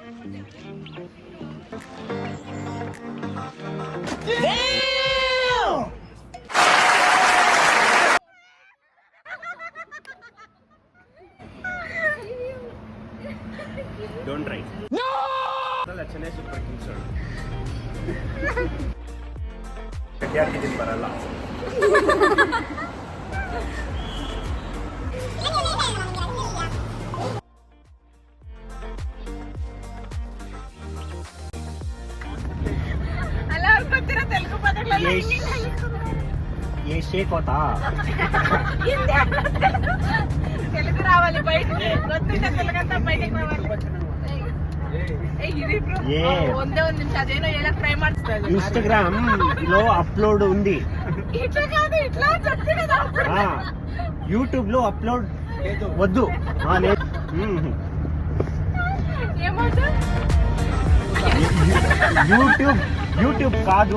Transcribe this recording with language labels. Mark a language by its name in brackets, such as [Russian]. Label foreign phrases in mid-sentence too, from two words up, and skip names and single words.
[English] don't try. [Kannada] ಅಲ್ಲ, ಚೆನ್ನೈ ಸೂಪರ್ ಕಿಂಗ್ಸ್ ಗಟ್ಟಿ ಹಾಕಿದ್ದೀನಿ, ಬರಲ್ಲ. [Telugu] అలా అనుకుంటున్నా తెలుగు పదాలలో ఏ షేక్ అవుతా తెలుగు రావాలి బయటికి. ಗೊತ್ತಿಲ್ಲ తెలుగಂతా బయటికి రావాలి. [Kannada] ಒಂದೇ ಒಂದು ನಿಮಿಷ ಅದೇನೋ ಹೇಳಕ್ ಟ್ರೈ ಮಾಡ್ತಾ ಇದ್ದೀನಿ. [Telugu] ఇన్స్టాగ్రామ్ లో అప్లోడ్ ఉంది, ఇట్లా కాదు, ఇట్లా చెప్తున్నా. యూట్యూబ్ లో అప్లోడ్ వద్దు. ఏమవుతుంది? యూట్యూబ్ కాదు.